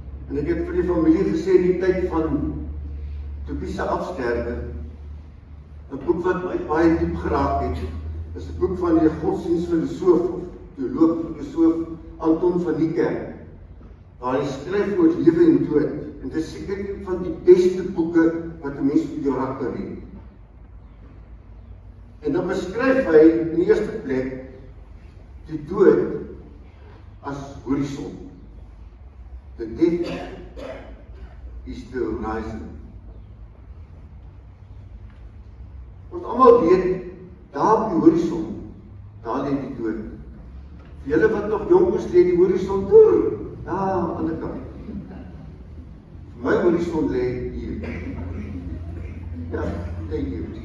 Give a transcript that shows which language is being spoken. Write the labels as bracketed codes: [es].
[af] En ek het vir die familie gesê, die tyd van Tobie se afsterwe, 'n boek wat my baie diep geraak het, is 'n boek van die godsdienstfilosoof of teoloog-filosoof Anton van Niekerk, waar hy skryf oor lewe en dood. En dit is seker een van die beste boeke wat 'n mens op jou rak kan lees. En dan beskryf hy in die eerste plek die dood as horison. [en] The death is the horizon. [af] Ons almal weet, daar op die horison, daar lê die dood. Vir julle wat nog jonk is, lê die horison daar aan die ander kant. Vir my horison lê hier. Ja, lê hier.